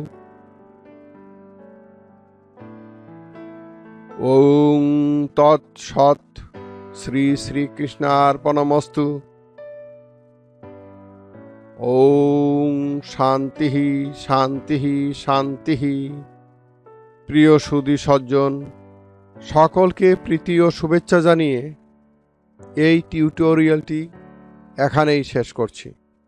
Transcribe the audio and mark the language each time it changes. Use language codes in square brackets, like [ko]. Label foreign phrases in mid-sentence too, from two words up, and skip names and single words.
[sa] ओं तत्सत्। श्री श्रीकृष्णार्पणमस्तु। ओं शांति शांति शांति। [bn] প্রিয় সুধী সজ্জন সকলকে প্রীতি ও শুভেচ্ছা জানিয়ে এই টিউটোরিয়ালটি এখানেই শেষ করছি।